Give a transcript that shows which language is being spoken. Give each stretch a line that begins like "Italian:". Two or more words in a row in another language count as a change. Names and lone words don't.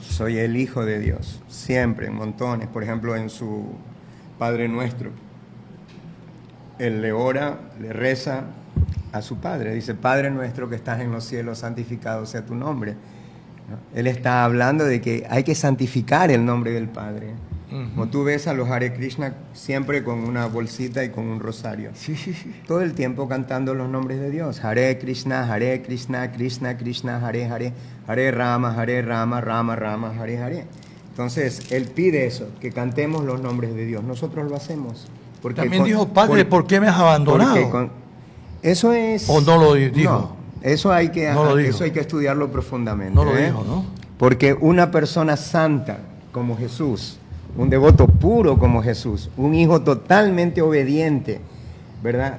Spanish: Soy el hijo de Dios, siempre, en montones. Por ejemplo, en su Padre Nuestro, él le ora, le reza a su Padre. Dice, Padre nuestro que estás en los cielos, santificado sea tu nombre, ¿no? Él está hablando de que hay que santificar el nombre del Padre. Como tú ves a los Hare Krishna siempre con una bolsita y con un rosario. Sí. Todo el tiempo cantando los nombres de Dios.
Sanskrit: Hare Krishna, Krishna Krishna, Hare Hare, Hare Rama, Rama Rama, Hare Hare.
Spanish: Entonces, él pide eso, que cantemos los nombres de Dios. Nosotros lo hacemos. Porque también dijo, Padre, ¿por qué me has abandonado? Eso es... ¿O no lo dijo? No, eso hay que estudiarlo profundamente. No lo dijo, ¿no? Porque una persona santa como Jesús, un devoto puro como Jesús, un hijo totalmente obediente, ¿verdad?